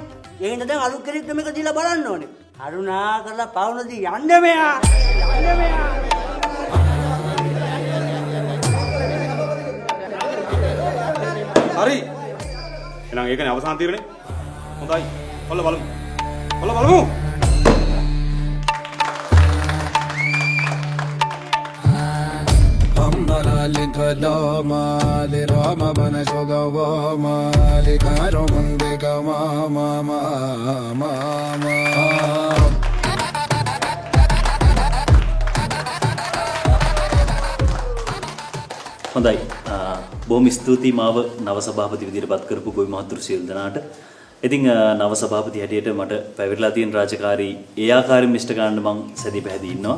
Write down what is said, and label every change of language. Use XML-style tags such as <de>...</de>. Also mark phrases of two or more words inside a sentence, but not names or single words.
<si>ඒ හින්දා දැන් අලුත් කෙනෙක්ට මේක දීලා බලන්න ඕනේ. කරුණා කරලා පවුනදී යන්න මෙයා. හරි. එහෙනම් ඒකනේ අවසාන තීරණේ. හොඳයි. ඔල්ල බලමු. Mali Rama bana shogawa mali karo munde gama mama mama හොඳයි බොහොම ස්තුතියි මාව නව සභාපති විදිහට පත් කරපු ගොවි මහතුරු සියලු දෙනාට. ඉතින් නව සභාපති හැටියට මට පැවරලා තියෙන රාජකාරී ඒ ආකාරයෙන් මිෂ්ඨ ගන්න මං සැදී පැහැදී ඉන්නවා.</si>